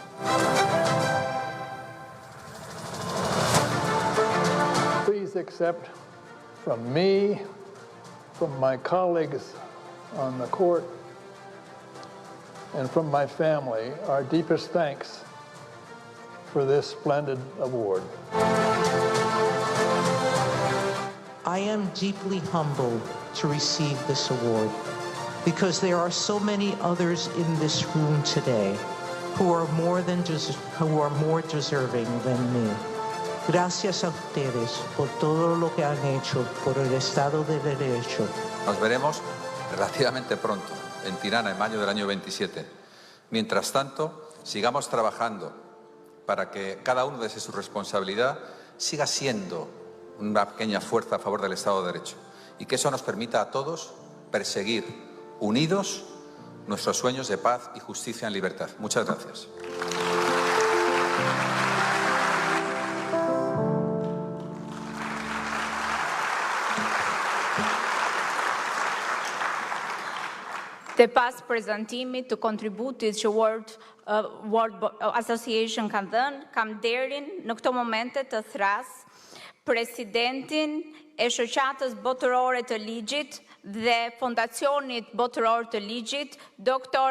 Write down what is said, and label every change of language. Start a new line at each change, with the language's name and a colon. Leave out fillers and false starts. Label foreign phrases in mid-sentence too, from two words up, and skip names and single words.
English: Please accept from me, from my colleagues on the court, and from my family, our deepest thanks for this splendid award. I am deeply humbled to receive this award because there are so many others in this room today who are more deserving than me.
Spanish: Gracias a ustedes por todo lo que han hecho por el Estado de Derecho. Nos veremos relativamente pronto, en Tirana, en mayo del año 27. Mientras tanto, sigamos trabajando para que cada uno desde su responsabilidad siga siendo una pequeña fuerza a favor del Estado de Derecho y que eso nos permita a todos perseguir unidos nuestros sueños de paz y justicia en libertad. Muchas gracias.
Albanian: Dhe pas prezantimit të kontributit që World Association kanë dhënë, kam nderin në këto momente të thras presidentin e shoqatës botërore të ligjit dhe fondacionit botëror të ligjit, Dr.